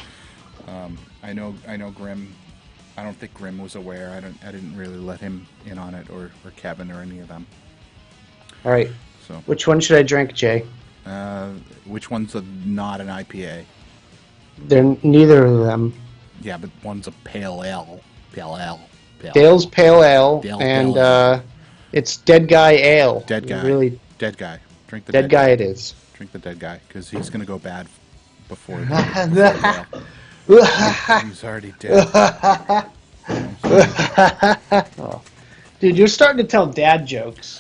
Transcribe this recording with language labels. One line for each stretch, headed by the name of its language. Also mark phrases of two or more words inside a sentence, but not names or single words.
English: I know Grim. I don't think Grim was aware. I didn't really let him in on it, or Kevin, or any of them. All right, So, which one should I drink, Jay? which one's not an IPA? They're neither of them. Yeah, but one's a pale ale. Pale ale. Dale's Pale Ale, Dale and Pale Ale. it's Dead Guy Ale. Dead guy. Really, Dead guy. Drink the Dead Guy it is. Drink the dead guy, because he's gonna go bad before the ale. He's already dead. Dude, you're starting to tell dad jokes.